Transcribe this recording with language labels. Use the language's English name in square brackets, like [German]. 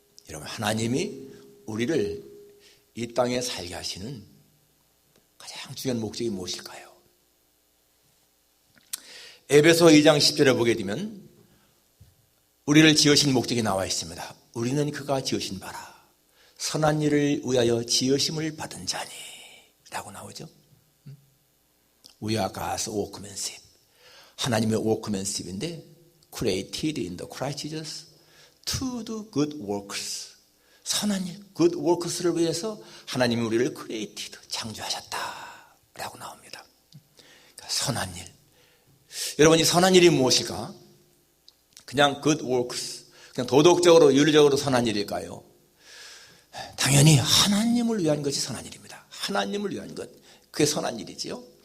[Korean] 여러분, 하나님이 우리를 이 땅에 살게 하시는 가장 중요한 목적이 무엇일까요? 에베소 2장 10절에 보게 되면 우리를 지으신 목적이 나와 있습니다. 우리는 그가 지으신 바라 선한 일을 위하여 지으심을 받은 자니 라고 나오죠. [English] We are God's workmanship. [Korean] 하나님의 workmanship인데 [English] created in the Christ Jesus to do good works. [Korean] 선한 일, [English] good works [Korean] 를 위해서 하나님이 우리를 created, 창조하셨다 라고 나옵니다. 그러니까 선한 일. 여러분, 이 선한 일이 무엇일까? 그냥 [English] good works, [Korean] 그냥 도덕적으로 윤리적으로 선한 일일까요? 당연히 하나님을 위한 것이 선한 일입니다. 하나님을 위한 것. 그게 선한 일이지요.